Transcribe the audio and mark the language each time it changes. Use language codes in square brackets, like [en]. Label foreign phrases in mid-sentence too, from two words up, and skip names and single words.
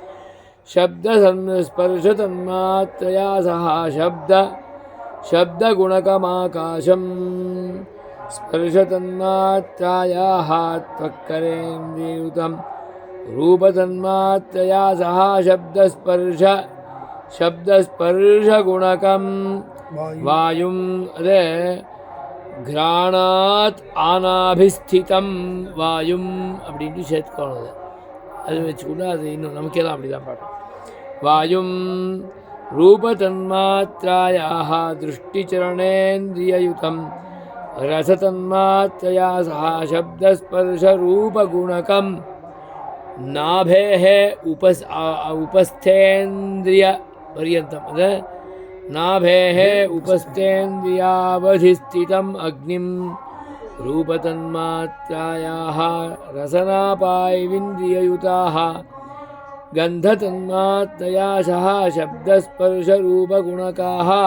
[sa] शब्दस्पर्शतन्मात्रया सह शब्दगुणकमाकाशम् स्पर्शतन्मात्रायाः त्वक्करेन्द्रिययुतं रूपतन्मात्रया सह शब्दस्पर्शगुणकं वायुं घ्राणात् आनाभिस्थितं वायुं [ta] அப்படின்ட்டு சேர்த்துக்கணும். அது வச்சுக்கூட அது இன்னும் நமக்கெல்லாம் அப்படி தான் பாடும். [sa] वायुं रूपतन्मात्रायाः दृष्टिचरणेन्द्रिययुतं रसतन्मात्रया सह शब्दस्पर्शरूपगुणकं नाभेः उपस्थेन्द्रियपर्यन्तम् नाभेः उपस्थेन्द्रियावधिस्थितम् अग्निं रूपतन्मात्रायाः रसनापायविन्द्रिययुताः गन्धतन्मात्रया सह शब्दस्पर्शरूपगुणकाः